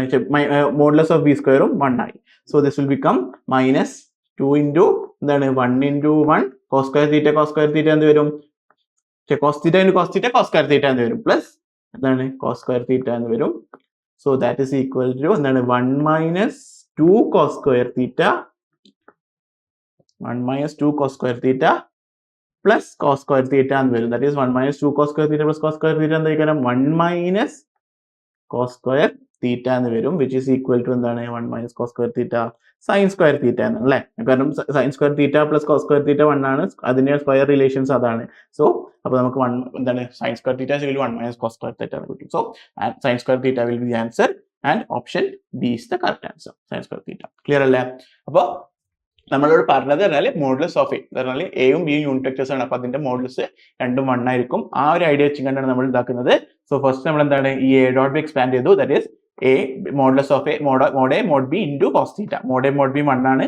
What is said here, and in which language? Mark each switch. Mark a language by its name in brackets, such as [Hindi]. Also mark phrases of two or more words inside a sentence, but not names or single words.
[English] modulus of B squareum 1 ആയി. so this will become minus 2 into എന്താണ്? 1 into 1 cos square theta [Malayalam] എന്ത് വരും? [English] cos theta into cos theta cos square theta [Malayalam] എന്ന് വരും [English] പ്ലസ് എന്താണ്? cos square theta [Malayalam] എന്ന് വരും. [English] so that is equal to എന്താണ്? 1 minus 2 cos square theta 1 minus 2 cos square theta plus cos square theta [Malayalam] എന്ന് വരും. [English] That is 1 minus 2 cos square theta plus cos square theta എന്തായിരിക്കും? 1 minus cos square theta [Malayalam] എന്ന് വരും, [English] which is equal to എന്താണ്? 1 minus cos square theta sin square theta [Malayalam] എന്നാണ് അല്ലേ? കാരണം [English] sin square theta plus cos square theta 1 [Malayalam] ആണ്, അതിന്റെ [English] square relations അതാണ്. [Malayalam] സോ അപ്പോൾ നമുക്ക് 1 എന്താണ്? [English] sin square theta is equal to 1 minus cos square theta [Malayalam] എന്ന് കിട്ടും. [English] So sin square theta will be the answer and option B is the correct answer. sin square theta. Clear അല്ലേ? [Malayalam] അപ്പോൾ നമ്മളോട് പറഞ്ഞത് പറഞ്ഞാൽ [English] modulus of A [Malayalam] പറഞ്ഞാൽ എയും ബിയും [English] unit vectors [Malayalam] ആണ്. അപ്പൊ അതിന്റെ മോഡുലസ് രണ്ടും 1 ആയിരിക്കും. ആ ഒരു ഐഡിയ വെച്ചുകൊണ്ടാണ് നമ്മൾ ഇതാക്കുന്നത്. [English] so first [Malayalam] നമ്മൾ എന്താണ് ഈ [English] A dot B [Malayalam] എക്സ്പാൻഡ് ചെയ്തു. [English] that is a modulus of A mod A mod B into cos theta. mod A mod B 1 ആണ്.